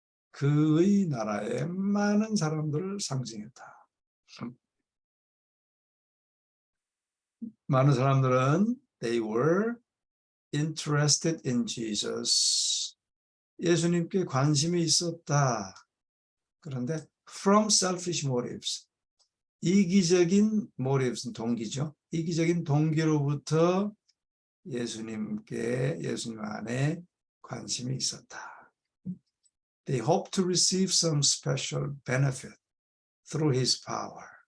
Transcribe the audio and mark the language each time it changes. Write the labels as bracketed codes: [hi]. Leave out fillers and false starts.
[ko] 그의 나라의 많은 사람들을 상징했다. 많은 사람들은 [en] they were interested in Jesus. [ko] 예수님께 관심이 있었다. 그런데 [en] from selfish motives, [ko] 이기적인 motives는 동기죠. 이기적인 동기로부터 예수님 안에 관심이 있었다. [en] They hoped to receive some special benefit through his power.